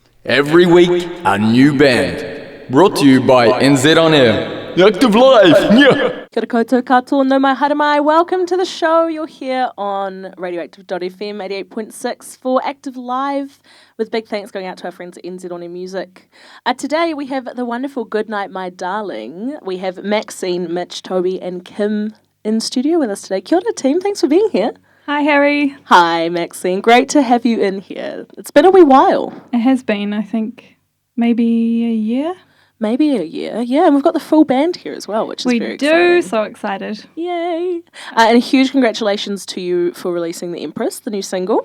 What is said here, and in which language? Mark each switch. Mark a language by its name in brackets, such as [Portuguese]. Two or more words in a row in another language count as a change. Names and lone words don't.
[English] Every week, a new band. Brought to you by NZ On Air. Active Live! Yeah. [Māori] Kia ora koutou katoa no mai haramai. [English] Welcome to the show. You're here on Radioactive.fm 88.6 for Active Live, with big thanks going out to our friends at NZ On Air Music. Today we have the wonderful Goodnight My Darling. We have Maxine, Mitch, Toby and Kim in studio with us today. [Māori] Kia ora [English] team, thanks for being here. Hi, Harri. Hi, Maxine. Great to have you in here. It's been a wee while. It has been, I think, maybe a year. Maybe a year, yeah. And we've got the full band here as well, which is very exciting. We do, so excited. Yay. And a huge congratulations to you for releasing The Empress, the new single.